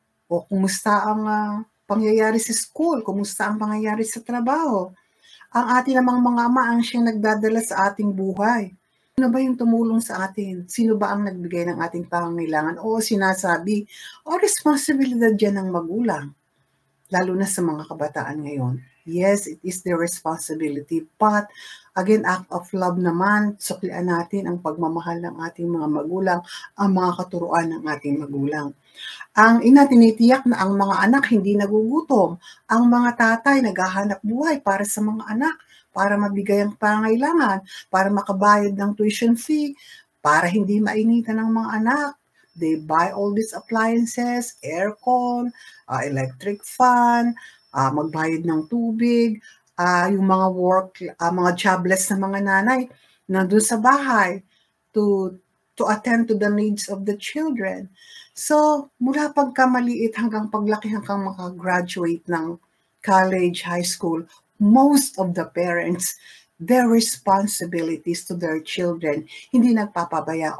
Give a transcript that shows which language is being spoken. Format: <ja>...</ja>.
<tl>O kumusta ang pangyayari sa school? Kumusta ang pangyayari sa trabaho? Ang ating namang mga ama ang siyang nagdadala sa ating buhay. Sino ba yung tumulong sa atin? Sino ba ang nagbigay ng ating pangangailangan? O sinasabi, responsibilidad yan ng magulang. Lalo na sa mga kabataan ngayon.</tl> <en>Yes, it is their responsibility. But, again, act of love</en> <tl>naman, suklian natin ang pagmamahal ng ating mga magulang, ang mga katuruan ng ating magulang. Ang ina, tinitiyak na ang mga anak hindi nagugutom. Ang mga tatay naghahanap buhay para sa mga anak, para mabigay ang pangailangan, para makabayad ng tuition fee, para hindi mainitan ng mga anak.</tl> <en>They buy all these appliances,</en> <tl>aircon, electric fan, magbayad ng tubig, yung mga mga jobless na mga nanay nandun sa bahay to</tl> <en>to attend to the needs of the children.</en> <tl>So, mula pagkamaliit hanggang paglaki hanggang makagraduate ng</tl> <en>college, high school, most of the parents, their responsibilities to their children,</en> <tl>hindi nagpapabaya.</tl>